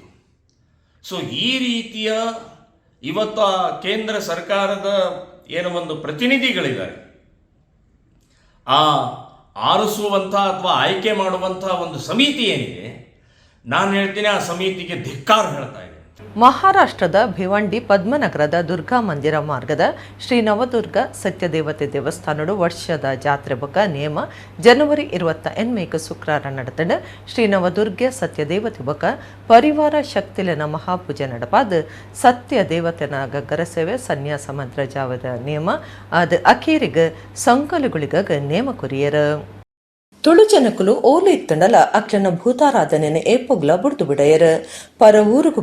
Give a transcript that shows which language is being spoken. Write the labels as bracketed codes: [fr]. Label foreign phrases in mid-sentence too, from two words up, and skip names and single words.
[kn] ಸೊ ಈ ರೀತಿಯ ಇವತ್ತು ಆ ಕೇಂದ್ರ ಸರ್ಕಾರದ ಏನೋ ಒಂದು ಪ್ರತಿನಿಧಿಗಳಿದ್ದಾರೆ, ಆ ಆರಿಸುವಂಥ ಅಥವಾ ಆಯ್ಕೆ ಮಾಡುವಂಥ ಒಂದು ಸಮಿತಿ ಏನಿದೆ, ನಾನು ಹೇಳ್ತೀನಿ ಆ ಸಮಿತಿಗೆ ಧಿಕ್ಕಾರ ಹೇಳ್ತಾ ಇದೆ. [tcy] ಮಹಾರಾಷ್ಟ್ರದ ಭಿವಂಡಿ ಪದ್ಮನಗರದ ದುರ್ಗಾ ಮಂದಿರ ಮಾರ್ಗದ ಶ್ರೀ ನವದುರ್ಗ ಸತ್ಯದೇವತೆ ದೇವಸ್ಥಾನಡು ವರ್ಷದ ಜಾತ್ರೆ ಬೊಕ ನೇಮ ಜನವರಿ 28 ಶುಕ್ರವಾರ ನಡೆತಂಡ ಶ್ರೀ ನವದುರ್ಗ ಸತ್ಯದೇವತೆ ಬೊಕ ಪರಿವಾರ ಶಕ್ತಿಲೆನ ಮಹಾಪೂಜೆ ನಡಪಾದ ಸತ್ಯದೇವತೆನ ಗಗ್ಗರ ಸೇವೆ ಸನ್ಯಾಸ ಮಂತ್ರ ಜಾವದ ನೇಮ ಅದು ಅಖೀರಿಗೆ ಸಂಕಲುಗಳಿಗ ನೇಮ ಕೊರಿಯರ ತುಳು ಜನಕುಲು ಓಲು ಇತ್ತಂಡಲ ಅಕ್ಲನ ಭೂತಾರಾಧನೆನ ಏಪೊಗ್ಲ ಬುಡ್ದು ಬಿಡಯರ ಪರ ಊರುಗು